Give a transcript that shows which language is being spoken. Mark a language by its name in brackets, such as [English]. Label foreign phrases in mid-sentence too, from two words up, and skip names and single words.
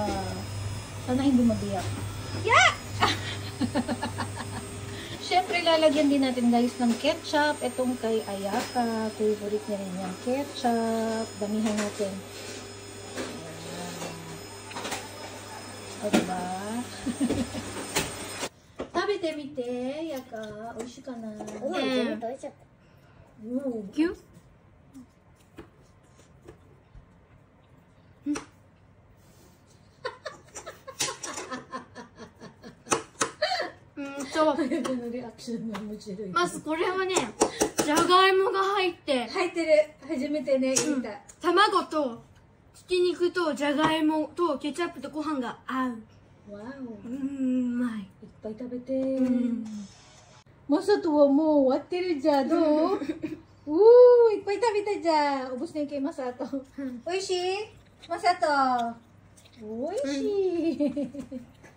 [Filipino] Sana hindi mabiyak. Yeah! Siyempre, lalagyan din natin guys ng ketchup. Itong kay Ayaka. Favorite niya rin yung ketchup. Damihan natin. O, diba? [Japanese] 食べてみて, Ayaka. おいしいかな. Cute. Reaction まずこれはね、じゃがいもが入って入ってる。初めてね、言った。卵とひき肉とじゃがいもとケチャップとご飯が合う。わお。うまい。いっぱい食べて。マサトはもう終わってるじゃん。どう？いっぱい食べたじゃん。 [Filipino] ubos na yung kay Masato. [Japanese] おいしい？マサト。おいしい。